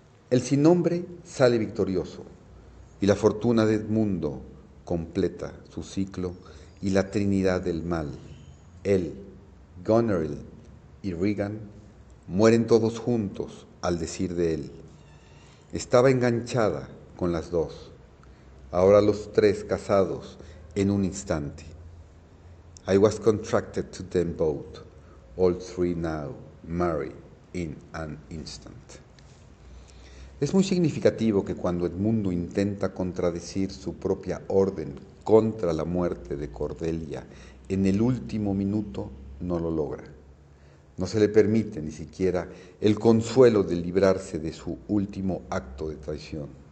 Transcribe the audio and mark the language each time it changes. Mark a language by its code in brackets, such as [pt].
[es] El sin nombre sale victorioso y la fortuna de Edmundo completa su ciclo y la trinidad del mal, él, Goneril y Regan, mueren todos juntos al decir de él. Estaba enganchada con las dos, ahora los tres casados en un instante. [en] I was contracted to them both, all three now marry in an instant. [es] Es muy significativo que cuando Edmundo intenta contradecir su propia orden contra la muerte de Cordelia en el último minuto, no lo logra. No se le permite ni siquiera el consuelo de librarse de su último acto de traición.